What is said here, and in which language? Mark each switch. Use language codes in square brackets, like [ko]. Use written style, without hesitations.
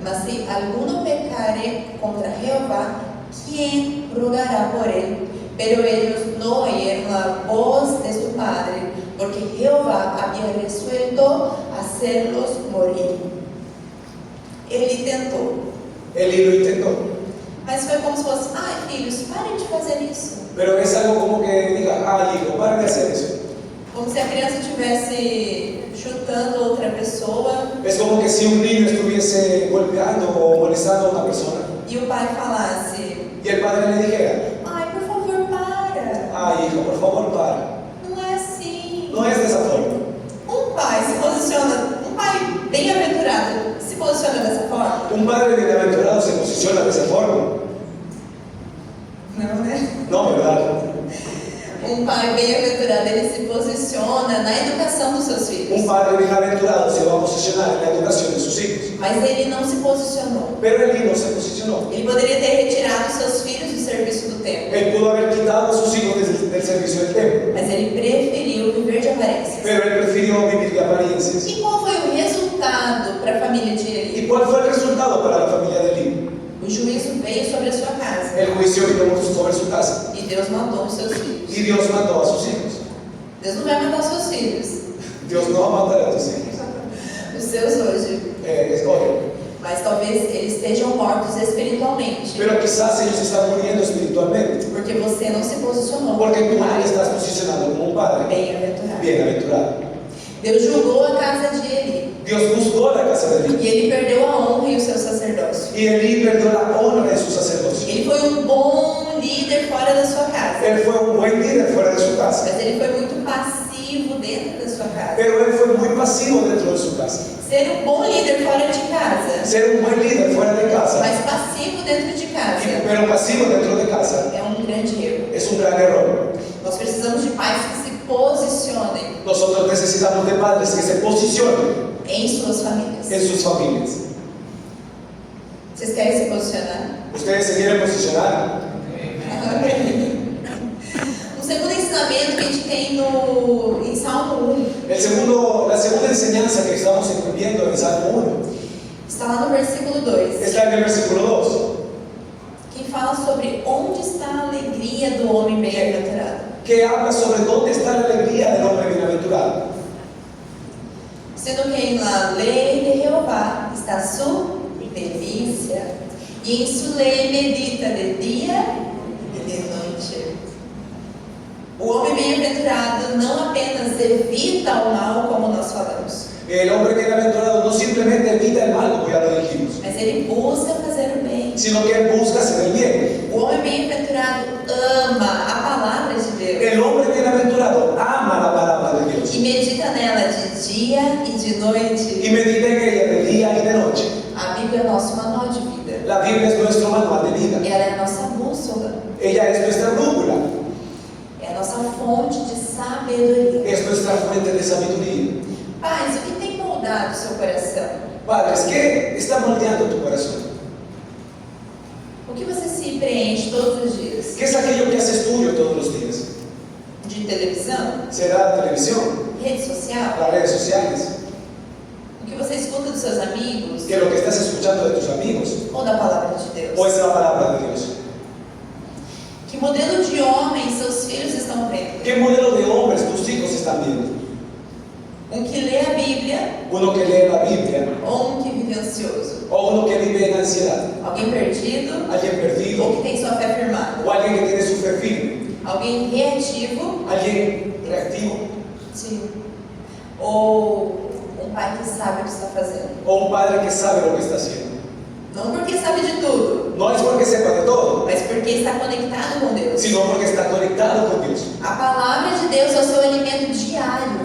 [es] Mas si alguno pecare contra Jehová, ¿quién rogará por él? Pero ellos no oyeron la voz de su padre, porque Jehová había resuelto hacerlos morir. [pt] Ele tentou. [es] Él lo intentó. [pt] Mas foi como se fosse, ai filhos, parem de fazer isso. [es] Pero es algo como que diga, hijo, para de hacer eso. [pt] Como se a criança estivesse chutando outra pessoa [es] Es como que si un niño estuviese golpeando o molestando a una persona [pt] e o pai falasse, [es] y el padre le dijera, [pt] ai, por favor, para. [es] hijo, por favor, para. [pt] Não é assim. [es] No es de esa forma. [pt] Um pai se posiciona, um pai bem-aventurado se posiciona dessa forma? [es] Un padre bienaventurado se posiciona de esa forma. [pt] Não, né? [es] No, ¿verdad? [pt] Um pai bem-aventurado, ele se posiciona na educação dos seus filhos. [es] Un padre bienaventurado se va a posicionar en la educación de sus hijos. [pt] Mas ele não se posicionou. [es] Pero él no se posicionó. [pt] Ele poderia ter retirado seus filhos do serviço do templo. [es] Él pudo haber quitado a sus hijos del servicio del templo. [pt] Mas ele preferiu viver de aparências. [es] Pero él prefirió vivir de apariencias. [pt] E qual foi o resultado para a família de Eli? [es] ¿Y cuál fue el resultado para la familia de Eli? [pt] O juízo veio sobre a sua casa. [es] El juicio vino sobre su casa. [pt] E Deus matou os seus filhos. [es] Y Dios mató a sus hijos. [pt] Deus não vai matar os seus filhos. [es] Dios no va a matar a tus hijos. [pt] Os seus hoje. [es] Es obvio. [pt] Mas talvez eles estejam mortos espiritualmente. [es] Pero quizás ellos están muriendo espiritualmente. [pt] Porque você não se posicionou [es] Porque tú [pt] como [es] no [pt] pai [es] te estás posicionando como un padre [pt] bem-aventurado. [es] bienaventurado. [pt] Deus julgou a casa de Eli. [es] Dios juzgó la casa de Eli. [pt] E ele perdeu a honra e o seu sacerdócio. [es] Y Eli perdió la honra de su sacerdocio. [pt] Ele foi um bom líder fora da sua casa. [es] Él fue un buen líder fuera de su casa. [pt] Mas ele foi muito passivo dentro da sua casa. [es] Pero él fue muy pasivo dentro de su casa. [pt] Ser um bom líder fora de casa, [es] Ser un buen líder fuera de casa, [pt] mas passivo dentro de casa, [es] pero pasivo dentro de casa, [pt] é um grande erro. [es] es un gran error. [pt] Nós precisamos de pais que se posicionem [es] Nosotros necesitamos de padres que se posicionen [pt] em suas famílias. [es] en sus familias. [pt] Vocês querem se posicionar? [es] ¿Ustedes se quieren posicionar? [pt] Um segundo ensinamento que a gente tem em Salmo 1 [es] La segunda enseñanza que estamos viendo en Salmo 1 [pt] está lá no versículo 2, [es] está en el versículo 2, [pt] que fala sobre onde está a alegria do homem bem-aventurado. [es] que habla sobre dónde está la alegría del hombre bienaventurado. [pt] Sendo que em la lei de Jeová está su delícia, e em sua lei medita de dia e de noite. O homem bem-aventurado não apenas evita o mal, como nós falamos, [es] El hombre bienaventurado no simplemente evita el mal, como ya lo dijimos, [pt] mas ele busca fazer o bem. [es] sino que él busca hacer el bien. [pt] O homem bem-aventurado ama a palavra de Deus [es] El hombre bienaventurado ama la palabra de Dios [pt] e medita nela de dia e de noite. [es] y medita en ella de día y de noche. [pt] A Bíblia é nosso manual de vida. [es] La Biblia es nuestro manual de vida. [pt] Ela é a nossa bússola. [es] Ella es nuestra brújula, [pt] É a nossa fonte de sabedoria. [es] es nuestra fuente de sabiduría. [pt] Pais, o que tem moldado o seu coração? [es] Padres, ¿qué está moldeando tu corazón? [pt] O que você se preenche todos os dias? [es] ¿Qué es aquello que haces tuyo todos los días? [pt] De televisão? [es] ¿Será la televisión, [pt] Rede social? [es] las redes sociales? [pt] O que você escuta dos seus amigos? [es] ¿Que lo que estás escuchando de tus amigos? [pt] Ou da palavra de Deus? [es] ¿O es la palabra de Dios? [pt] Que modelo de homem seus filhos estão vendo? [es] ¿Qué modelo de hombres tus hijos están viendo? [pt] Um que lê a Bíblia [es] ¿Uno que lee la Biblia [pt] ou um que vive ansioso? [es] o uno que vive en ansiedad? [pt] Alguém perdido [es] ¿Alguien [pt] ou [es] perdido [pt] que tem sua fé firmada? [es] o alguien que tiene su fe firme? [pt] Alguém reativo? [es] ¿Alguien reactivo [pt] Sim. Ou um pai que sabe o que está fazendo? [es] o un padre que sabe lo que está haciendo? [pt] Não porque sabe de tudo, [es] No es porque sepa de todo, [pt] mas porque está conectado com Deus. [es] sino porque está conectado con Dios. [pt] A palavra de Deus é o seu alimento diário.